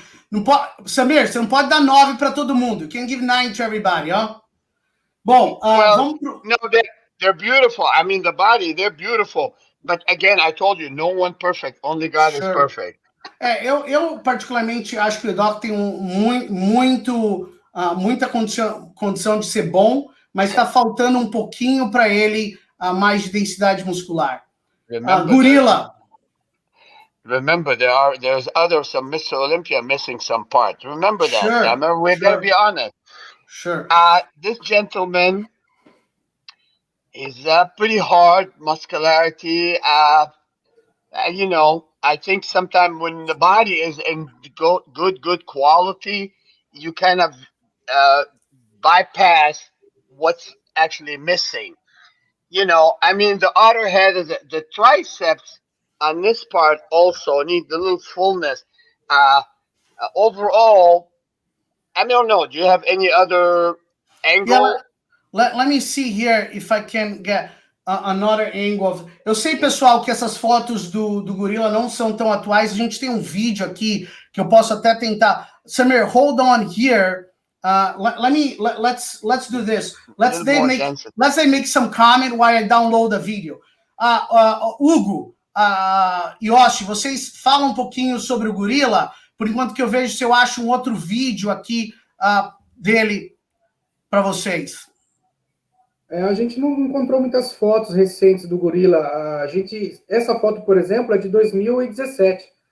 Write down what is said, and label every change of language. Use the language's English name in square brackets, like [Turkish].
[Portuguese] Não pode, Samir, você não pode dar 9 para todo mundo. [English] You can give 9 to everybody, [Portuguese] ó. Bom, vamos pro... [English] No, they're beautiful. I mean, the body, they're beautiful. But again, I told you, no one perfect. Only God is perfect. [Portuguese] Eu particularmente acho que o Doc tem muita condição de ser bom, mas está faltando um pouquinho para ele mais de densidade muscular. Gorila. [English] Remember, there's some Mr. Olympia missing some parts. Remember that. Sure. Remember, we better be honest. Sure. This gentleman is pretty hard muscularity. I think sometimes when the body is in good quality, you kind of bypass what's actually missing. The other head is the triceps on this part also need a little fullness. Overall, I don't know. Do you have any other angle? Yeah, let me see here if I can get another angle. [Portuguese] Eu sei, pessoal, que essas fotos do gorila não são tão atuais. A gente tem um vídeo aqui que eu posso até tentar. [English] Samir, hold on here. Let's do this. Let's make some comment while I download the video. [Portuguese] Hugo, Yoshi, vocês falam um pouquinho sobre o gorila, por enquanto que eu vejo se eu acho um outro vídeo aqui dele para vocês. A gente não encontrou muitas fotos recentes do gorila. Essa foto, por exemplo, é de 2017.